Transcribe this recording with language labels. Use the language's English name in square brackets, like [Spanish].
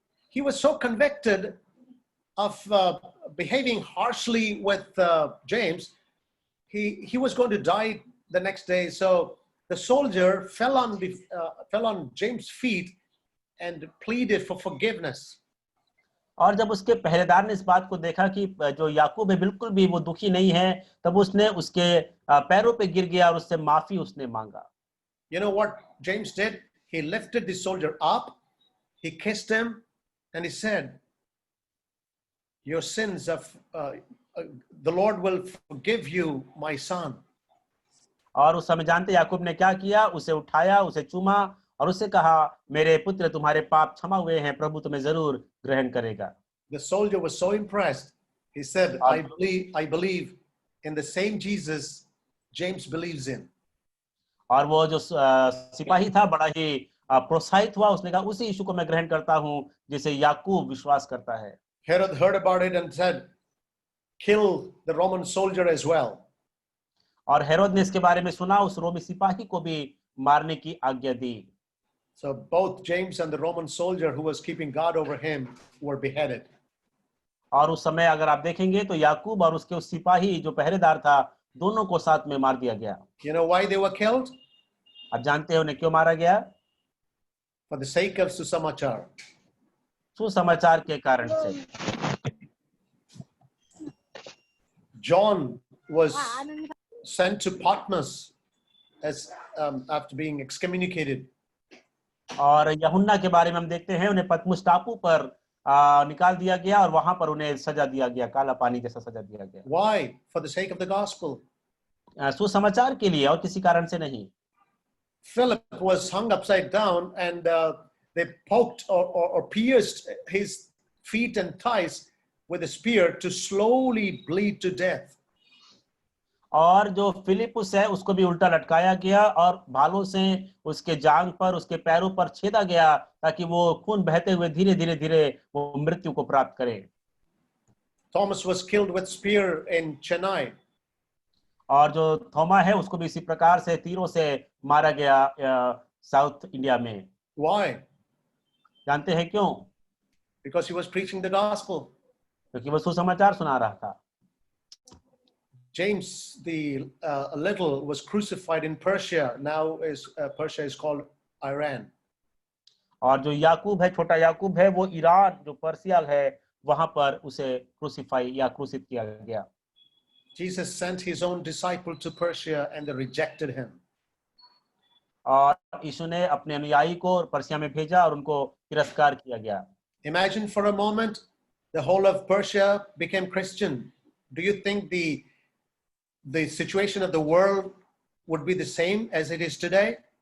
[English] He was so convicted of behaving harshly with James. He was going to die the next day. So the soldier fell on James' feet and pleaded for forgiveness. [Hindi] और जब उसके पहरेदार ने इस बात को देखा कि जो याकूब है बिल्कुल भी वो दुखी नहीं है, तब उसने उसके पैरों पे गिर गया और उससे माफी उसने मांगा. [English] You know what James did? He lifted the soldier up, he kissed him, and he said, your sins of the Lord will forgive you, my son. [Hindi] और उस समय जानते याकूब ने क्या किया? उसे उठाया, उसे चूमा और उससे कहा, मेरे पुत्र तुम्हारे पाप क्षमा हुए हैं, प्रभु तुम्हें जरूर ग्रहण करेगा. [English] The soldier was so impressed. He said, I believe in the same Jesus James believes in. [Hindi] और वो जो सिपाही था बड़ा ही प्रोत्साहित हुआ. उसने कहा उसी यीशु को मैं ग्रहण करता हूं जिसे याकूब विश्वास करता है. [English] Herod heard about it and said, kill the Roman soldier as well. [Hindi] और हेरोद ने इसके बारे में सुना, उस रोमी सिपाही को भी मारने की आज्ञा दी. [English] So both James and the Roman soldier who was keeping guard over him were beheaded. [Hindi] और उस समय अगर आप देखेंगे तो याकूब और उसके उस सिपाही जो पहरेदार था दोनों को साथ में मार दिया गया. [English] You know why they were killed? [Hindi] आप जानते हैं उन्हें क्यों मारा गया? [English] For the sake of Susamachar. [Hindi] सुसमाचार के कारण से। [English] John was sent to Patmos as after being excommunicated. [Hindi] और यूहन्ना के बारे में हम देखते हैं उन्हें पतमुस टापू पर निकाल दिया गया और वहां पर उन्हें सजा दिया गया, काला पानी जैसा सजा दिया गया। [English] Why? For the sake of the gospel. [Hindi] सुसमाचार के लिए और किसी कारण से नहीं। [English] Philip was hung upside down and they poked or pierced his feet and thighs with a spear to slowly bleed to death. [Hindi] और जो फिलिपुस है उसको भी उल्टा लटकाया गया और भालों से उसके जांघ पर, उसके पैरों पर छेदा गया ताकि वो खून बहते हुए धीरे धीरे धीरे वो मृत्यु को प्राप्त करे। [English] Thomas was killed with spear in Chennai. [Hindi] और जो थोमा है उसको भी इसी प्रकार से तीरों से मारा गया [English] south India [Hindi] में। [English] Why? [Hindi] जानते हैं क्यों? [English] Because he was preaching the gospel. [Hindi] क्योंकि वो सुसमाचार सुना रहा था। [English] James the little was crucified in Persia. Now Persia is called Iran. [Hindi] और जो याकूब है, छोटा याकूब है, वो ईरान जो पर्सिया है वहां पर उसे क्रूसिफाई या क्रूसित किया गया। [English] Jesus sent his own disciple to Persia and they rejected him. [Hindi] और यीशु ने अपने अनुयायी को पर्सिया में भेजा और उनको तिरस्कार किया गया। [English] Imagine for a moment the whole of Persia became Christian. Do you think the situation of the world would be the same as it is today?